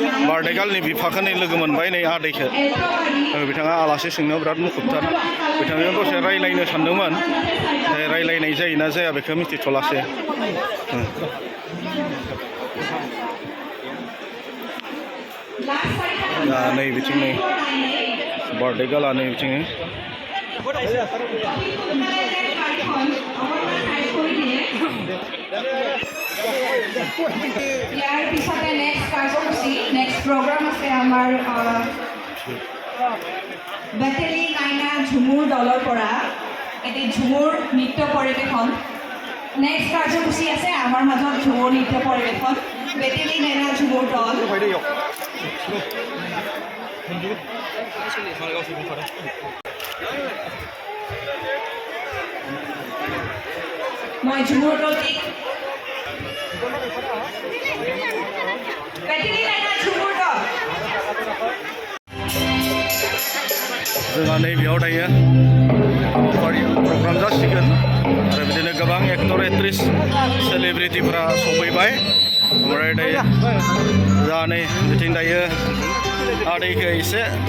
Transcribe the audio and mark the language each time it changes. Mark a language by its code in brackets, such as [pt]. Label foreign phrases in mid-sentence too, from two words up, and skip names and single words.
[brx] बारदैगालनि बिफाखौ नै लोगो मोनबाय नै आदैखौ बिथाङा आलासि सोंनायाव बिराद मुखुबथार बिथांजों दसे रायलायनो सानदोंमोन नाथाय रायलायनाय जायोना जाया बेखौ मिथिथ'लासै दा नै बिथिं नै बारदैगाला नै बिथिं [as] ইয়াৰ পিছতে নেক্সট কাৰ্যসূচী [en] next program [as] আছে আমাৰ বেটেলি নাইনা ঝুমুৰ দলৰ পৰা এটি ঝুমুৰ নৃত্য পৰিৱেশন নেক্সট কাৰ্যসূচী আছে আমাৰ মাজত ঝুমুৰ নৃত্য পৰিৱেশন বেটেলি নাইনা ঝুমুৰ দল মই ঝুমুৰ দলটিক [brx] जोंहा नैबेयाव दायो हाबाफारि प्रग्राम जासिगोन आरो बिदिनो गोबां [en] actor actress [brx] सेलिब्रिटिफोरा सफैबाय ओमफ्राय दायो जोंहा नै बिथिं दायो आदैखौ एसे